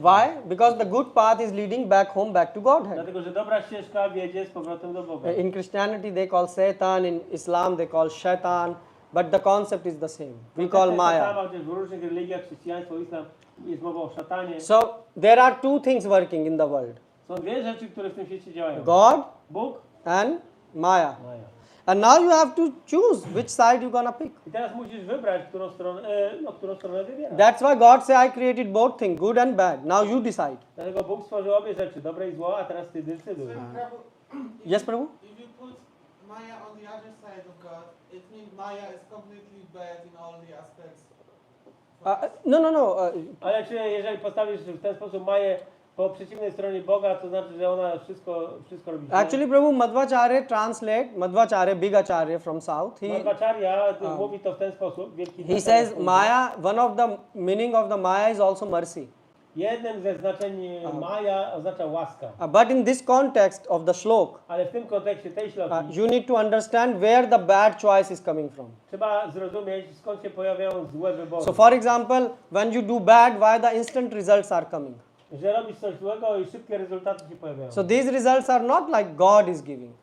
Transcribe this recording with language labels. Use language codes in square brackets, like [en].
[en] Why? Because the good path is leading back home, back to Godhead. [pl] Dlatego, że dobra ścieżka wiedzie z powrotem do Boga. [en] In Christianity they call Satan, in Islam they call Shaitan, but the concept is the same. We call Maya. [pl] Chociaż w różnych religiach, chrześcijaństwo, islam, jest mowa o szatanie. [en] So there are two things working in the world: [pl] Są dwie rzeczy, które w tym świecie działają. [en] God [pl] Bóg, [en] and Maya. [pl] Maja. [en] And now you have to choose which side you're gonna pick. [pl] I teraz musisz wybrać, którą stronę wybierasz. [en] That's why God said, I created both things, good and bad. Now you decide. [pl] Dlatego Bóg stworzył obie rzeczy, dobre i zło, a teraz ty decyduj. [en] Prabhu, Yes, Prabhu? if you put Maya on the other side of God, it means Maya is completely bad in all the aspects. No. [pl] Ale czy jeżeli postawisz w ten sposób Maję po przeciwnej stronie Boga, to znaczy, że ona wszystko robi źle? [en] Actually, Prabhu, Madhvacharya translate, Madhvacharya, big acharya from south. [pl] Madhvacharya mówi to w ten sposób. Wielki [en] He [pl] Madhvacharya [en] says [pl] mówi. [en] Maya, one of the meaning of the Maya is also mercy. [pl] Jednym ze znaczeń Maja oznacza łaska. [en] But in this context of the shlok, [pl] Ale w tym kontekście tej śloki [en] you need to understand where the bad choice is coming from. [pl] trzeba zrozumieć, skąd się pojawiają złe wybory. [en] So for example, when you do bad, why the instant results are coming? [pl] Że robisz coś złego i szybkie rezultaty się pojawiają. [en] So these results are not like God is giving.